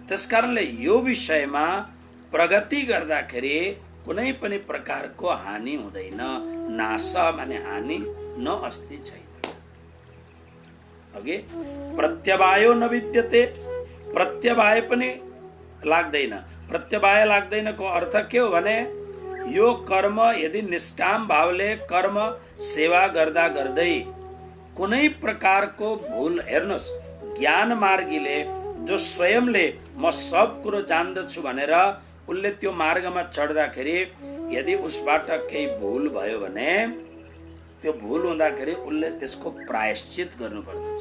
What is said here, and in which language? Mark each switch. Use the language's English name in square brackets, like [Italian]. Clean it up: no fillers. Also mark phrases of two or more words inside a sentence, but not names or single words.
[Nepali] त्यसकारणले यो विषयमा प्रगति गर्दाखेरि कुनै पनि प्रकारको हानि हुँदैन। नाश माने हानि [Sanskrit] न अस्ति [Nepali] छैन। अघि [Sanskrit] प्रत्यवायो न विद्यते, [Nepali] प्रत्यवाय पनि लाग्दैन। प्रत्यवाय लाग्दैनको अर्थ के हो भने यो कर्म यदि निष्काम भावले कर्म सेवा गर्दा गर्दै कुनै प्रकारको भूल, हेर्नुहोस्, ज्ञान मार्गीले जो स्वयंले म सब कुरो जान्दछु भनेर उसले त्यो मार्गमा चढ्दाखेरि यदि उसबाट केही भूल भयो भने त्यो भूल हुँदाखेरि उसले त्यसको प्रायश्चित गर्नु पर्दछ।